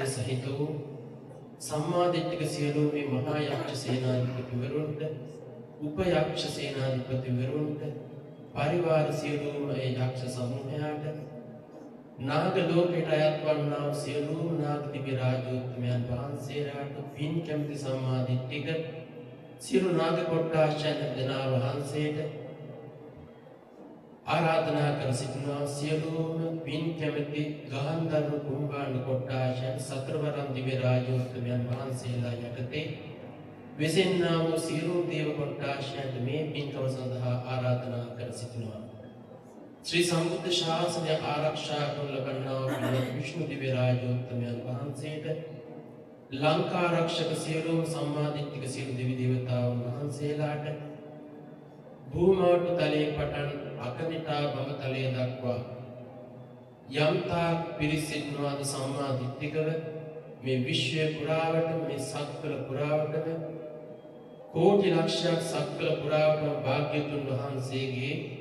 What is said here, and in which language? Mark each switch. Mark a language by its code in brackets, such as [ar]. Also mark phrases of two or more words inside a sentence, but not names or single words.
[si] සහිත වූ සම්මාදිට්ඨික සියලුම මේ මහා යක්ෂ සේනාධිපතිවරුන්ට උපයක්ෂ සේනාධිපතිවරුන්ට පරිවාර සියලුම ඒ යක්ෂ සමූහයාට නාග ලෝකයට අයත් වන්නා වූ සියලුම නාග දිව්‍ය රාජෝත්තමයන් වහන්සේලාට පින් කැමති සම්මාදිට්ඨික සියලු නාග කොට්ටාශයන් දෙනා වහන්සේට ආරාධනා කර සිටිනවා. සියලුම පින් කැමති ගහන්දරු කුම්භාණ්ඩ කොට්ටාශයන් සතරවරම් දිව්‍ය රාජෝත්තමයන් වහන්සේලා යටතේ වෙසෙන්නා වූ සියලු දේව කොට්ටාශයන්ට මේ පින්කම සඳහා ආරාධනා කර සිටිනවා. ශ්‍රී සමුද්‍ර ශාසන ආරක්ෂා ලබන්නා විෂ්ණු දිව්‍ය රාජෝත්තමයන් वහන්සේට ලංකා ආරක්ෂක සියලුම සම්මාදිට්ඨික සියලු දෙවි දේවතාවුන් වහන්සේලාට භූමාට තලයේ පටන් අකනිටා බඹ තලයේ දක්වා යම්තා පිරිසිදුනාද සම්මාදිට්ඨිකව මේ විශ්වය පුරාවට මේ සක්වල පුරාවටම කෝටි ලක්ෂයක් සක්වල පුරාවටම භාග්‍යතුන් වහන්සේගේ